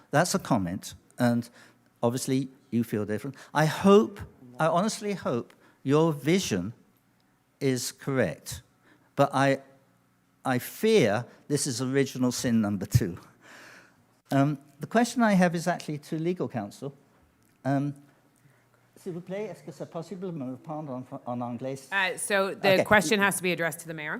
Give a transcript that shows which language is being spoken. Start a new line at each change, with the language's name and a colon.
English: That's a comment, and obviously you feel different. I honestly hope your vision is correct, but I fear this is original sin number 2. The question I have is actually to legal counsel.
French: S'il vous plaît, est-ce que c'est possible de me répondre en anglais?
English: So the question has to be addressed to the mayor.